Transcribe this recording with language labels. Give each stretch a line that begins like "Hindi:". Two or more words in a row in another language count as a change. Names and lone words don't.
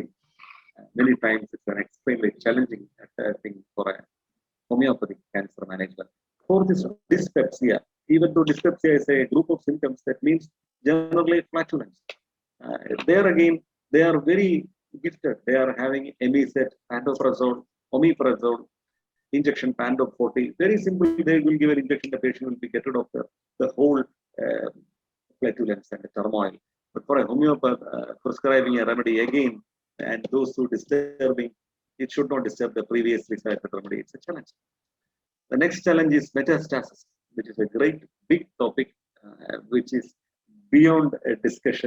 English: Many times it's an extremely challenging thing for a homeopathic cancer management. For this dyspepsia, even though dyspepsia is a group of symptoms, that means generally flatulence. There again, they are very gifted. They are having Emiset, pantoprazole, omeprazole, injection Pandop 40. Very simple, they will give an injection, the patient will be get rid of the whole flatulence and the turmoil. But for a homeopath, prescribing a remedy again, and those who disturbing, it should not disturb the previously cited remedy. It's a challenge. The next challenge is metastasis, which is a great big topic, which is beyond a discussion.